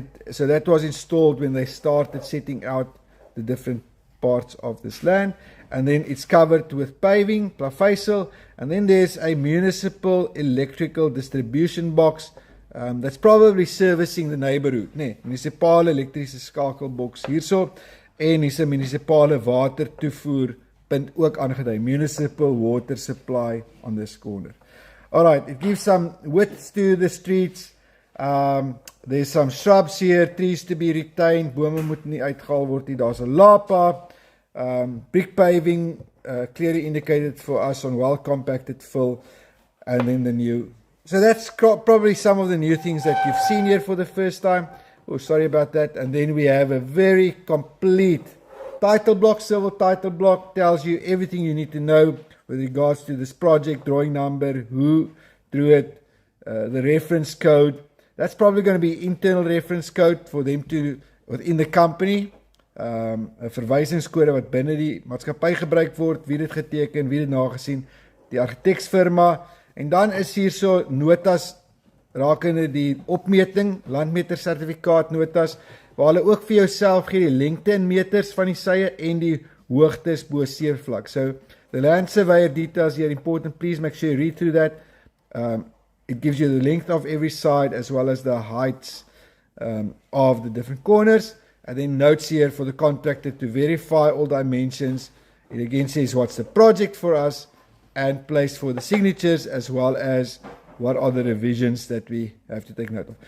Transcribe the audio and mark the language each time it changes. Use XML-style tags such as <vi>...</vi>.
<en>So that was installed when they started setting out the different parts of this land. And then it's covered with paving, plaveisel. And then there's a municipal electrical distribution box that's probably servicing the neighborhood.</en> <af>Nee, municipale elektrische skakelbox hierso. En is 'n municipale water toevoer punt ook aangedui.</af> <en>Municipal water supply on this corner. Alright, it gives some width to the streets. There's some shrubs here, trees to be retained.</en> <af>Bome moet nie uitgehaal word nie. Daar's 'n lapa.</af> <en>Brick paving clearly indicated for us on well compacted fill. And then the new. So that's probably some of the new things that you've seen here for the first time. Oh, sorry about that. And then we have a very complete title block. Civil title block tells you everything you need to know with regards to this project, drawing number, who drew it, the reference code. That's probably going to be internal reference code for them to, within the company.</en> <af>'n verwysingskode wat binne die maatskappy gebruik word, wie dit geteken, wie dit nagesien, die argitektsfirma. En dan is hier so notas rakende die opmeting, landmeter sertifikaat notas, waar hulle ook vir jouself gee die lengte in meters van die sye en die hoogtes bo seevlak.</af> <en>So the land surveyor details here important. Please make sure you read through that. It gives you the length of every side as well as the heights of the different corners. And then notes here for the contractor to verify all dimensions. It again says what's the project for us and place for the signatures as well as what are the revisions that we have to take note of.</en>